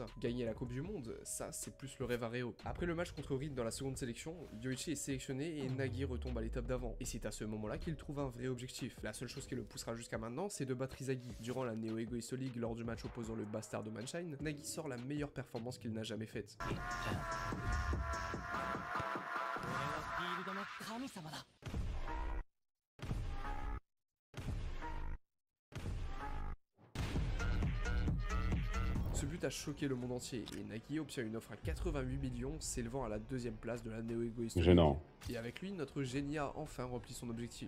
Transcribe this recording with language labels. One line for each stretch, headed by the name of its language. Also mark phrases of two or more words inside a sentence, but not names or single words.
French: Gagner la Coupe du Monde? Ça, c'est plus le rêve à Reo. Après le match contre Rin dans la seconde sélection, Yoichi est sélectionné et Nagi retombe à l'étape d'avant. Et c'est à ce moment-là qu'il trouve un vrai objectif. La seule chose qui le poussera jusqu'à maintenant, c'est de battre Izagi. Durant la Neo Egoist League, lors du match opposant le Bastard de Manshine, Nagi sort la meilleure performance qu'il n'a jamais faite.
Japanese: 俺はフィールドの神様だ。
French: Ce but a choqué le monde entier et Nagi obtient une offre à 88 millions, s'élevant à la deuxième place de la Neo Egoist League. Gênant. Et avec lui, notre génie a enfin rempli son objectif.